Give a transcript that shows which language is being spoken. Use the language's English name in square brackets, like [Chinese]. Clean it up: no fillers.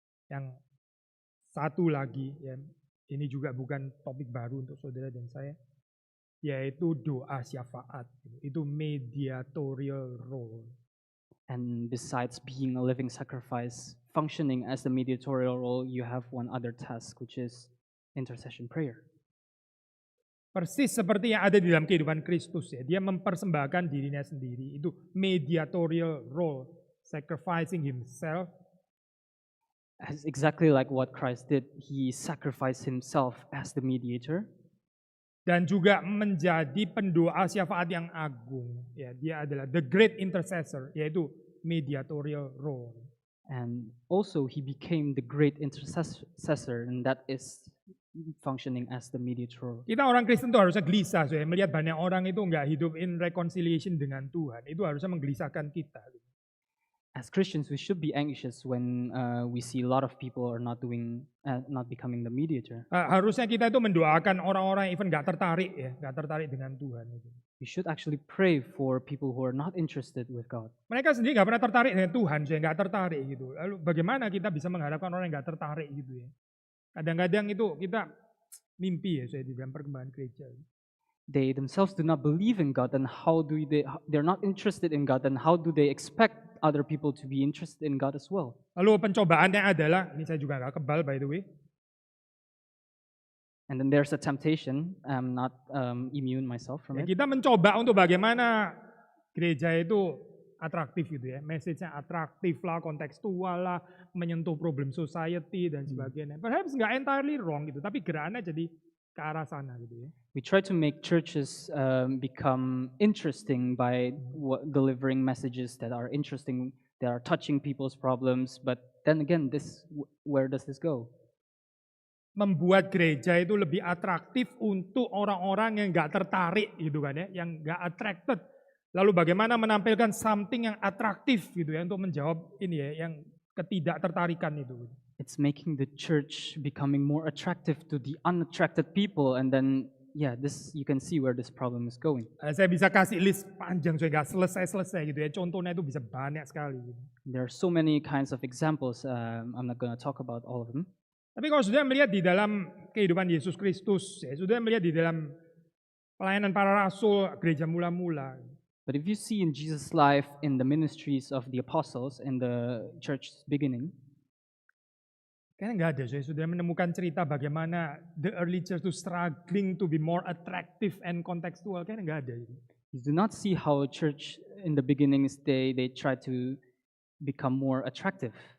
[Indonesian] Yang satu lagi ya, ini juga bukan topik baru untuk saudara dan saya, yaitu doa syafaat. Itu mediatorial role. [English] And besides being a living sacrifice, functioning as the mediatorial role, you have one other task, which is intercession prayer. [Indonesian] Persis seperti yang ada di dalam kehidupan Kristus ya, dia mempersembahkan dirinya sendiri. Itu mediatorial role, [English] sacrificing himself. As exactly like what Christ did, he sacrificed himself as the mediator. [Indonesian] Dan juga menjadi pendoa syafaat yang agung. Ya, dia adalah [English] the great intercessor, [Indonesian] yaitu mediatorial role. [English] And also he became the great intercessor, and that is functioning as the mediator. [Indonesian] Kita orang Kristen itu harusnya gelisah, melihat banyak orang itu nggak hidup [English] in reconciliation [Indonesian] dengan Tuhan. Itu harusnya menggelisahkan kita. [English] As Christians, we should be anxious when we see a lot of people are not becoming the mediator. [Indonesian] Harusnya kita itu mendoakan orang-orang yang even nggak tertarik dengan Tuhan. [English] We should actually pray for people who are not interested with God. [Indonesian] Mereka sendiri nggak pernah tertarik dengan Tuhan, nggak tertarik gitu. Lalu bagaimana kita bisa mengharapkan orang yang nggak tertarik gitu ya? Kadang-kadang itu kita mimpi ya di dalam perkembangan gereja. [English] They themselves do not believe in God, and they're not interested in God, and how do they expect other people to be interested in God as well? [Indonesian] Lalu pencobaannya adalah, ini saya juga nggak kebal [English] by the way. And then there's a temptation. I'm not immune myself from it. [Indonesian] Kita mencoba untuk bagaimana gereja itu atraktif gitu ya, message-nya atraktif lah, kontekstual lah, menyentuh problem society dan sebagainya. Perhaps nggak [English] entirely wrong [Indonesian] gitu, tapi gerakannya jadi ke arah sana gitu ya. [English] We try to make churches become interesting by delivering messages that are interesting, that are touching people's problems. But then again, where does this go? [Indonesian] Membuat gereja itu lebih atraktif untuk orang-orang yang nggak tertarik gitu kan ya, yang nggak attracted. Lalu bagaimana menampilkan something yang atraktif gitu ya untuk menjawab ini ya, yang ketidaktertarikan itu. [English] It's making the church becoming more attractive to the unattracted people, and then you can see where this problem is going. [Indonesian] Saya bisa kasih list panjang saya nggak selesai gitu ya. Contohnya itu bisa banyak sekali. Gitu. [English] There are so many kinds of examples. I'm not going to talk about all of them. [Indonesian] Tapi kalau sudah melihat di dalam kehidupan Yesus Kristus, ya, sudah melihat di dalam pelayanan para rasul gereja mula-mula. [English] But if you see in Jesus' life, in the ministries of the apostles, in the church's beginning, [Indonesian] kayaknya nggak ada. Saya sudah menemukan cerita bagaimana [English] the early church to struggling to be more attractive and contextual. [Indonesian] Kayaknya nggak ada. [English] You do not see how a church in the beginnings they try to become more attractive.